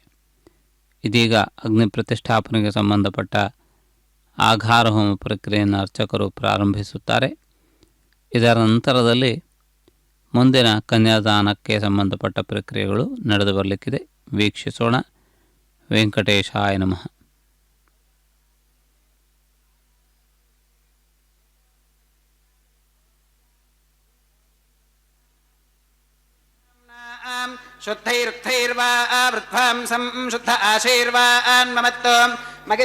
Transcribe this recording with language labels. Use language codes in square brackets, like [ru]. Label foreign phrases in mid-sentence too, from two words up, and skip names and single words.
[kn] ಇದೀಗ ಅಗ್ನಿ ಪ್ರತಿಷ್ಠಾಪನೆಗೆ ಸಂಬಂಧಪಟ್ಟ ಆಘಾರ ಹೋಮ ಪ್ರಕ್ರಿಯೆಯನ್ನು ಅರ್ಚಕರು ಪ್ರಾರಂಭಿಸುತ್ತಾರೆ. ಇದರ ನಂತರದಲ್ಲಿ ಮುಂದಿನ ಕನ್ಯಾದಾನಕ್ಕೆ ಸಂಬಂಧಪಟ್ಟ ಪ್ರಕ್ರಿಯೆಗಳು ನಡೆದು ಬರಲಿಕ್ಕಿದೆ. ವೀಕ್ಷಿಸೋಣ. [sa] ವೆಂಕಟೇಶಾಯ ನಮಃ. ಶುದ್ಧೈರುಕ್ತೈರ್ವಾ ವೃದ್ಧಾಂ ಸಂಶುದ್ಧ ಆಶೀರ್ವಾನ್ ಮಮತ್ತೋ ಮಗೆ